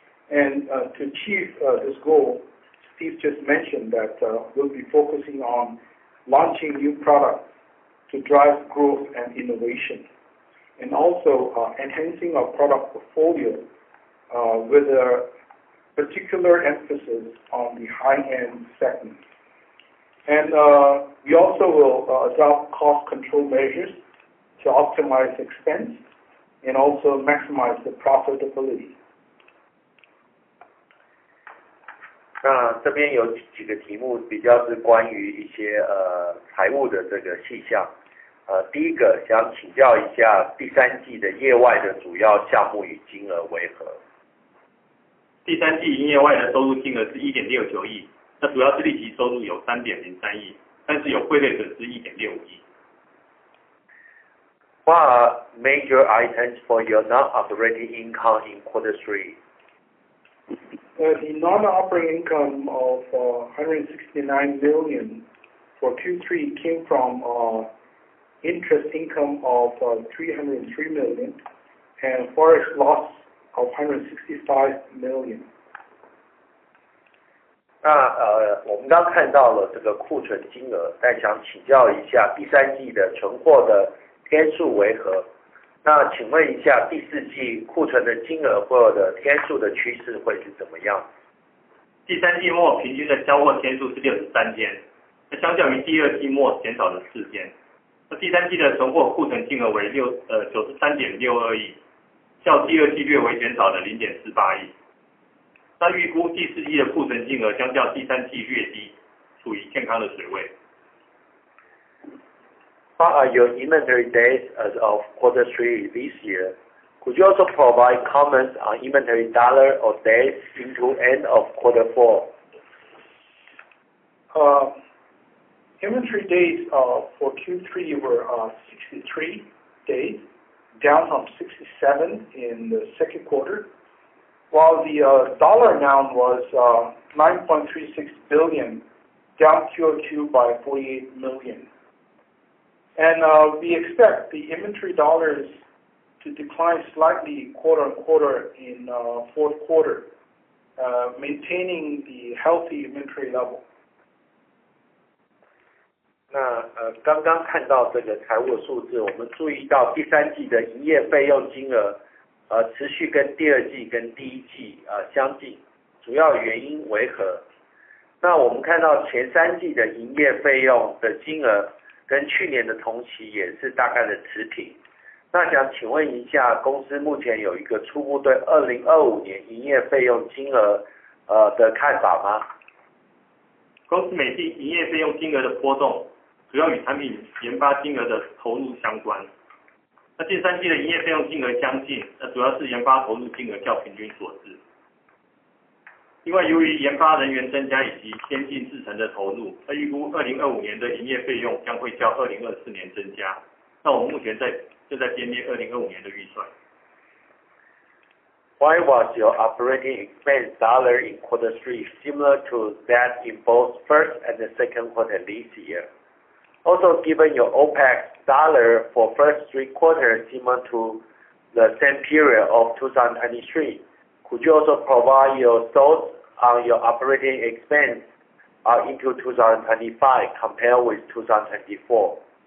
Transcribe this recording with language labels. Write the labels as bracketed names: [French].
[English] And to achieve this goal, Steve just mentioned that we'll be focusing on launching new products to drive growth and innovation, and also enhancing our product portfolio with a particular emphasis on the high-end segment. And we also will adopt cost control measures to optimize expense and also maximize the profitability. [Chinese] 那这边有几个题目比较是关于一些财务的这个细项。第一个想请教一下第三季的业外的主要项目与金额为何？第三季营业外的收入金额是 1.69 亿，那主要是利息收入有 3.03 亿，但是有汇率损失 1.65 亿。 [English] What are major items for your non-operating income in quarter 3? The non-operating income of 169 million for Q3 came from interest income of 303 million and forex loss of 165 million. [Chinese] 那我们刚看到了这个库存金额，但想请教一下第三季的存货的天数为何？那请问一下第四季库存的金额或者天数的趋势会是怎么样？第三季末平均的交货天数是63天，那相较于第二季末减少了4天。那第三季的存货库存金额为93.62亿，较第二季略微减少了 0.48 亿。那预估第四季的库存金额相较第三季略低，处于健康的水位。 [English] What are your inventory days as of quarter 3 this year? Could you also provide comments on inventory dollar or days into end of quarter 4? Inventory days for Q3 were 63 days, down from 67 in the second quarter, while the dollar amount was 9.36 billion, down QOQ by 48 million. And we expect the inventory dollars to decline slightly quarter on quarter in fourth quarter, maintaining the healthy inventory level. [Chinese] 那刚刚看到这个财务的数字，我们注意到第三季的营业费用金额持续跟第二季跟第一季相近，主要原因为何？那我们看到前三季的营业费用的金额跟去年的同期也是大概的持平。那想请问一下，公司目前有一个初步对2025年营业费用金额的看法吗？公司每季营业费用金额的波动，主要与产品研发金额的投入相关。那第三季的营业费用金额相近，那主要是研发投入金额较平均所致。另外，由于研发人员增加以及先进制程的投入，那预估2025年的营业费用将会较2024年增加。那我们目前正在编列2025年的预算。 [English] Why was your operating expense dollar in quarter 3 similar to that in both first and the second quarter this year? Also, given your OPEX dollar for first 3 quarters similar to the same period of 2023, could you also provide your thoughts on your operating expense into 2025 compared with 2024?